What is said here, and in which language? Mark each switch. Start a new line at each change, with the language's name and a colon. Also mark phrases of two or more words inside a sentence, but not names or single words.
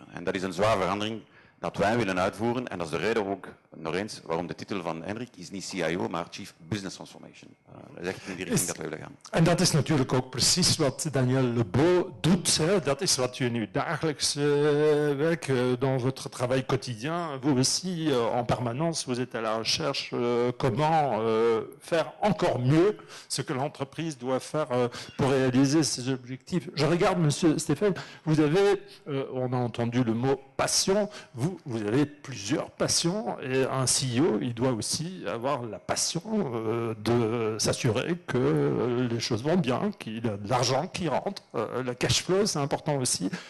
Dutch: En dat is een zware verandering dat wij willen uitvoeren. En dat is de reden ook, nog eens, waarom de titel van Henrik is niet CIO, maar
English: Chief Business Transformation.
Dutch: Dat is echt in die richting dat we willen gaan. En dat is natuurlijk ook precies wat Daniel Lebeau doet. Hè. Dat is wat je nu dagelijks werk,
French: dans votre travail quotidien. Vous aussi, en permanence, vous êtes à la recherche comment faire encore mieux ce que l'entreprise doit faire pour réaliser ses objectifs. Je regarde, Monsieur Stéphane, vous avez, on a entendu le mot passion, vous avez plusieurs passions et un CEO, il doit aussi avoir la passion de s'assurer que les choses vont bien, qu'il a de l'argent qui rentre, le
English: cash flow
French: c'est important aussi.